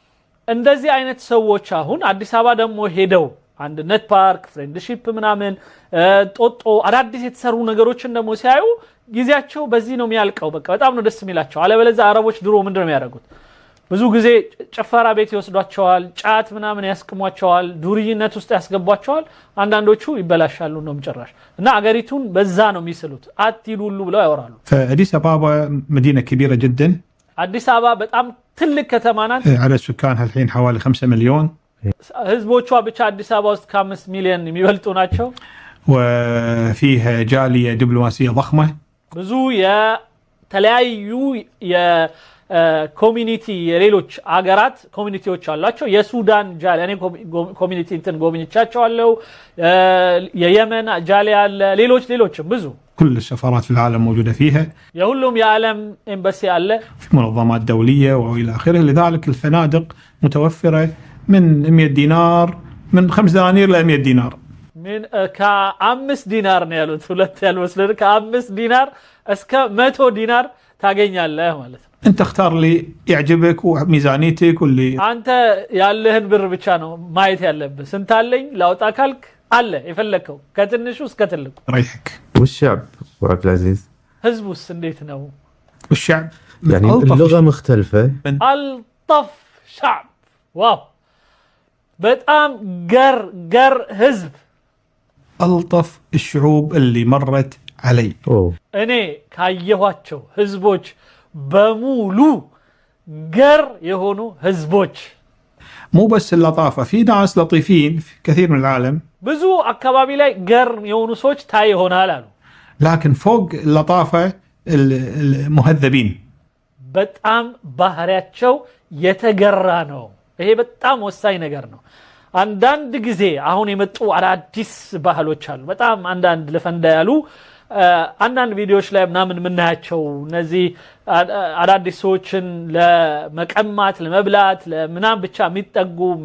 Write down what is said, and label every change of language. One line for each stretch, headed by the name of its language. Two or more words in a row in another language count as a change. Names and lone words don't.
Amharic: አይነት ሰዎች አሁን አዲስ አበባ ደግሞ ሄደው አንድነት ፓርክ ፍሬንድሺፕ ምናምን ጦጦ አዳዲስ የተሰሩ ነገሮችን ደግሞ ሲያዩ ጊዜያቸው በዚህ ነው የሚያልቀው በቃ በጣም ነው ደስ የሚላቸው አለበለዚያ አረቦች ድሮ ምንድነው የሚያደርጉት ብዙ ጊዜ ጭፈራ ቤት ይወስዷቸዋል ጫት ምናምን ያስቀሟቸዋል ዱርይነት ውስጥ ያስገቧቸዋል አንዳንዶቹ ይበላሻሉ ነው መጨረሻ እና አገሪቱን በዛ ነው የሚስሉት አትይሉሉ ብለው ያወራሉ
Arabic: فأديس أبابا مدينة كبيرة جدا
Amharic: አዲስ አበባ በጣም ትልቅ ከተማ ናት
Arabic: عدد سكانها الحين حوالي 5 مليون
Amharic: ህዝቦቿ ብቻ አዲስ አበባ ውስጥ ከ5 ሚሊዮን የሚበልጡ ናቸው
Arabic: وفيها جالية دبلوماسية ضخمة
Amharic: ብዙ የተለያዩ የኮሚኒቲ የሌሎች አገራት ኮሚኒቲዎች አሏቸው የሱዳን ጃሊያ እኔ ኮሚኒቲ እንትን ጎብኝቻቸዋለሁ የየመን ጃሊያ አለ ሌሎችም ብዙ
Arabic: كل السفارات في العالم موجودة فيها
Amharic: የሁሉም የዓለም ኤምባሲ አለ
Arabic: في منظمات دولية وإلى آخره لذلك الفنادق متوفرة من 100 دينار من 5 دنانير ل 100 دينار من ك5 دينار
Amharic: ነው ያሉት ሁለት ያልወስደን ከ5 ዲናር እስከ 100 ዲናር ታገኛለህ ማለት ነው
Arabic: انت اختار لي يعجبك وميزانيتك واللي
Amharic: አንተ ያለህን ብር ብቻ ነው ማየት ያለብህ ስንት አለኝ ላውጣ ካልክ አለ የፈለከው ከትንሹ እስከ ትልቁ
Arabic: ريحك والشعب ابو عبد العزيز
Amharic: ህዝቡስ እንዴት ነው
Arabic: والشعب يعني اللغة مختلفة الطف شعب واو
Amharic: በጣም ገር ህዝብ
Arabic: ألطف الشعوب اللي مرت علي
Amharic: እኔ ካየኋቸው ህዝቦች በሙሉ ገር የሆኑ ህዝቦች
Arabic: مو بس اللطافة في ناس لطيفين في كثير من العالم
Amharic: ብዙ አካባቢ ላይ ገር የሆኑ ሰዎች ታይ ይሆናል አሉ
Arabic: لكن فوق اللطافة المهذبين
Amharic: በጣም ባህሪያቸው የተገራ ነው ይሄ በጣም ወሳኝ ነገር ነው አንዳንድ ጊዜ አሁን የመጡ አዳዲስ ባህሎች አሉ በጣም አንዳንድ ለፈንዳ ያሉ አንዳንድ ቪዲዮዎች ላይ ምናምን ምናያቸው እነዚህ አዳዲስ ሰዎችን ለመቀማት ለመብላት ለምናም ብቻ የሚጠጉ